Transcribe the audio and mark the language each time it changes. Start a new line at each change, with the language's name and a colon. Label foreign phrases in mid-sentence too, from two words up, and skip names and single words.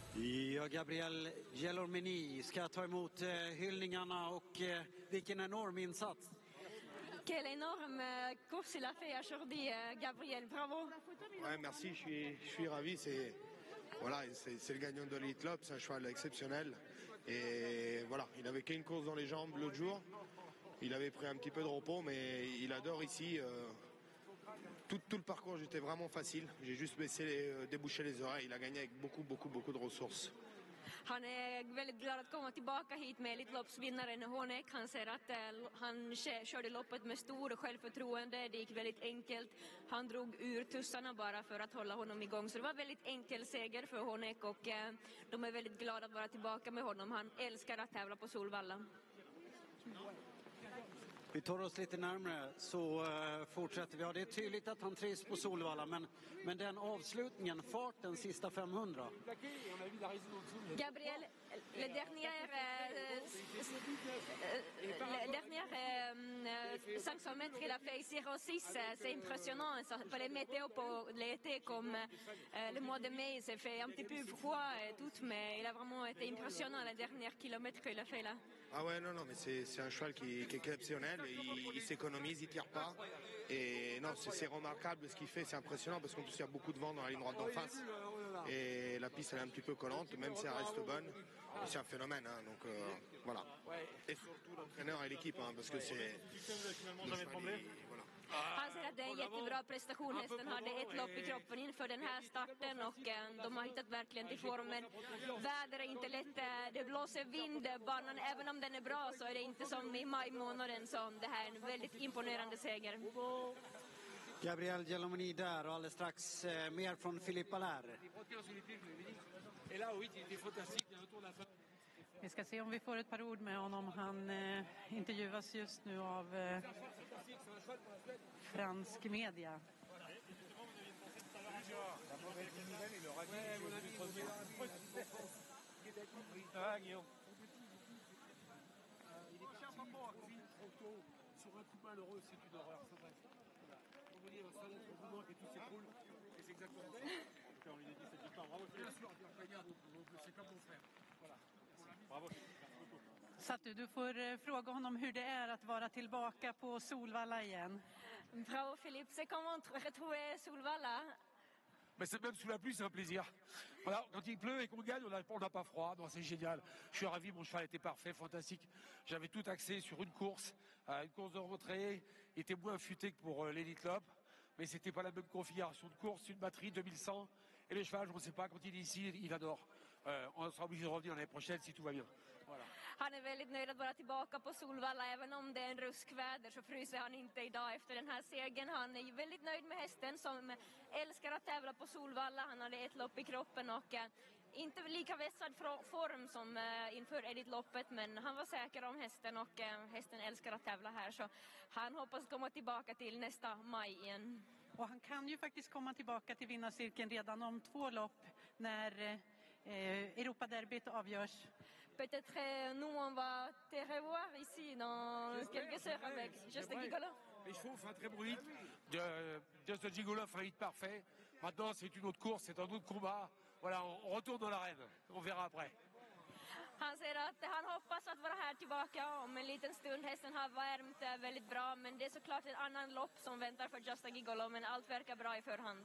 Swedish: Ja, Gabriel Gelormini ska ta emot hyllningarna och vilken enorm insats.
French: Quelle énorme course il a fait aujourd'hui, Gabriel, bravo. Ouais, merci, je suis ravi. C'est le gagnant de l'Elite Lopp, c'est un cheval exceptionnel. Et voilà, il n'avait qu'une course dans les jambes l'autre jour. Il avait pris un petit peu de repos, mais il adore ici. Tout le parcours était vraiment facile. J'ai juste débouché les oreilles. Il a gagné avec beaucoup de ressources.
Swedish: Han är väldigt glad att komma tillbaka hit med Elitloppsvinnaren Honeck. Han säger att han körde loppet med stor självförtroende. Det gick väldigt enkelt. Han drog ur tussarna bara för att hålla honom igång. Så det var en väldigt enkel seger för Honeck och de är väldigt glada att vara tillbaka med honom. Han älskar att tävla på Solvalla. Vi tar oss lite närmare så fortsätter vi. Ja, det är tydligt att han trivs på Solvalla, men den avslutningen, farten sista 500.
French: Gabriel, les dernières 500 mètres il a fait 06, c'est impressionnant. Ça fallait météo pour l'été comme le mois de mai, c'est fait un petit peu froid et tout, mais il a vraiment été impressionnant les derniers kilomètres qu'il a fait là. Ah ouais, non, mais c'est un cheval qui est exceptionnel. Il s'économise, il tire pas. Et non, c'est remarquable ce qu'il fait, c'est impressionnant parce qu'en plus il y a beaucoup de vent dans la ligne droite d'en face. Et la piste elle est un petit peu collante, même si elle reste bonne. C'est un phénomène, hein, donc voilà. Et surtout l'entraîneur et l'équipe, hein, parce que c'est...
Swedish: Han säger att det är en jättebra prestation. Hästen hade ett lopp i kroppen inför den här starten och de har hittat verkligen till formen. Väder är inte lätt, det blåser vind, banan, även om den är bra så är det inte som i maj månaden som det här är en väldigt imponerande seger. Gabriel Gelormini där och alldeles strax mer från Philippe Allaire. Vi ska se om vi får ett par ord med honom. Han intervjuas just nu av fransk media.
French: Il est clairement pas appris trop tôt sur un coup mal heureux, c'est une horreur, c'est vrai. On vous dit, ça va être au bout et tout s'écroule, et c'est exactement ça. On lui a dit cette victoire, bravo. Bien sûr, c'est comme mon frère. Voilà. Bravo.
Swedish: Satu, du får fråga honom hur det är att vara tillbaka på Solvalla igen.
French: Bravo Philippe, c'est comment retrouver Solvalla? Mais c'est même sous la pluie, c'est un plaisir. Voilà, quand il pleut et qu'on gagne, on n'a pas froid. Non, c'est génial. Je suis ravi, mon cheval était parfait, fantastique. J'avais tout axé sur une course de rentrée. Il était moins affûté que pour l'Elite Lopp, mais c'était pas la même configuration de course, une batterie 2100. Et le cheval, je ne sais pas, quand il est ici, il adore. On sera obligé de revenir l'année prochaine si tout va bien. Voilà.
Swedish: Han är väldigt nöjd att vara tillbaka på Solvalla. Även om det är en ruskväder så fryser han inte idag efter den här segern. Han är väldigt nöjd med hästen som älskar att tävla på Solvalla. Han hade ett lopp i kroppen och inte lika vässad form som inför Elitloppet, men han var säker om hästen och hästen älskar att tävla här. Så han hoppas komma tillbaka till nästa maj igen. Och han kan ju faktiskt komma tillbaka till vinnarcirkeln redan om 2 lopp när Europaderbyt avgörs.
French: Peut-être nous on va te revoir ici dans quelques heures avec Just a Gigolo. Les chevaux font un très bon hit. Just a Gigolo fait un hit parfait. Maintenant, c'est une autre course, c'est un autre combat. Voilà, on retourne dans l'arène. On verra après.
Swedish: Han säger att han hoppas att vara här tillbaka om en liten stund. Hästen har värmt väldigt bra, men det är såklart ett annan lopp som väntar för Just a Gigolo, men allt verkar bra i förhand.